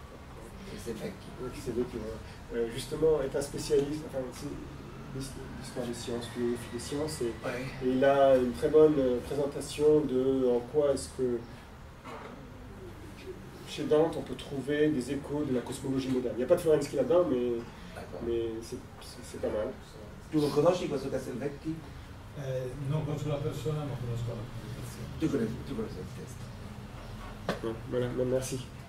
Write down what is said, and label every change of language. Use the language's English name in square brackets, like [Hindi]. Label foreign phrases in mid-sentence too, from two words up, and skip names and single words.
[French] Justement, est un spécialiste, enfin, l'histoire des sciences, philosophie des sciences, et il a une très bonne présentation de en quoi est-ce que chez Dante on peut trouver des échos de la cosmologie moderne. Il n'y a pas de Florensky là-dedans, mais c'est pas mal. [Italian] Tu conosci questo Castelvecchi? Non conosco la persona, ma conosco la presentazione. [French] Tu connais cette test. Voilà, merci.